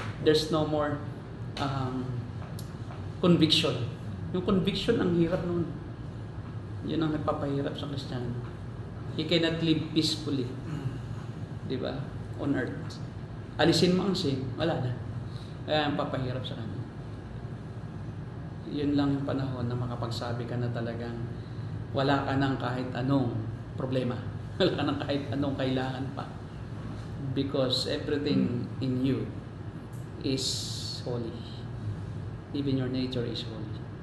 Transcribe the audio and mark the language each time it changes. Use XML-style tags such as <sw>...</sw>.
<en>There's no more conviction.</en> <tl>Yung conviction, ang hirap nun. Yun ang nagpapahirap sa Kristiyano.</tl> <en>He cannot live peacefully.</en> <tl>Di ba?</tl> <en>On earth.</en> <tl>Alisin mo ang sin, wala na. Kaya ang papahirap sa kanya. Yun lang yung panahon na makapagsabi ka na talagang wala ka ng kahit anong problema. Wala ka ng kahit anong kailangan pa.</tl> <en>Because everything in you is holy. Even your nature is holy.</en>